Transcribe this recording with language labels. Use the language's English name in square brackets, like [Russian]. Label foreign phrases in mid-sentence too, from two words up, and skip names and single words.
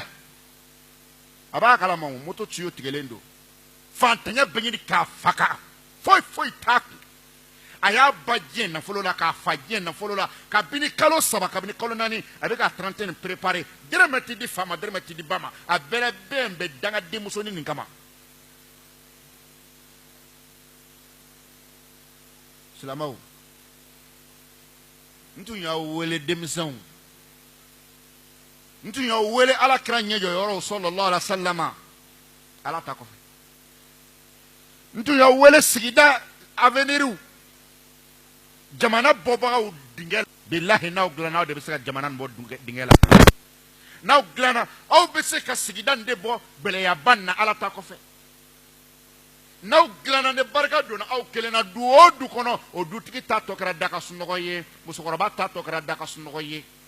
[Bambara] a b'a kalama moto tiyo tigɛlen don fantanya bɛ ɲini k'a faga foyi t'a kun a y'a ba diɲɛ nafolo la k'a fa diɲɛ nafolo la kabini kalo 3 kabini kalo 4 a bɛ ka [French] trentaine préparer [Bambara] dɛrɛmɛ ti di fa ma dɛrɛmɛ ti di ba ma a bɛɛ bɛ danga denmusonin nin kama silamɛw n tun y'aw wele denmisɛnw n tun y'aw wele alakira ɲɛjɔyɔrɔw [Arabic] صلى الله عليه وسلم [Bambara] ala ta kɔfɛ n tun y'aw wele sigida aveniriw jamana bɔbagaw dingɛ bilahi n'aw dilanna aw de bɛ se ka jamana nin bɔ dingɛ la n'aw dilanna aw bɛ se ka sigida nin de bɔ gɛlɛyaba nin na ala ta kɔfɛ n'aw dilanna ni barika donna aw kelen na du o du kɔnɔ o dutigi ta tɔ kɛra da ka sunɔgɔ ye musokɔrɔba ta tɔ kɛra da ka sunɔgɔ ye